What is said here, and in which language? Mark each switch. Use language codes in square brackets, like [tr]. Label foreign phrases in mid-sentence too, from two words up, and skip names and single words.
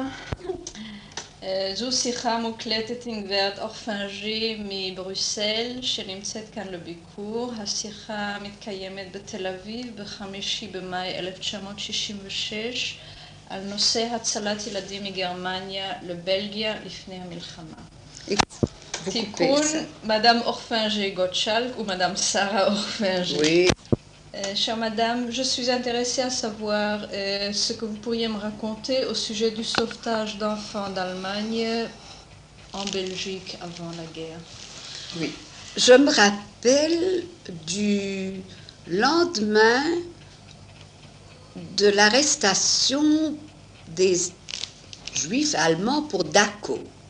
[he] זו שיחה מוקלטת עם גברת אורפנג'י מבריסל, שנמצאת כאן לביקור. השיחה מתקיימת בתל אביב ב-5 במאי 1966, על נושא הצלת ילדים מגרמניה לבלגיה לפני המלחמה. [fr] תיקון, מדame Orphinger Gottschalk ou madame Sarah Orphinger. Oui. Chère madame, je suis intéressée à savoir ce que vous pourriez me raconter au sujet du sauvetage d'enfants d'Allemagne en Belgique avant la guerre. Oui. Je me rappelle du lendemain de l'arrestation des Juifs allemands pour Dachau.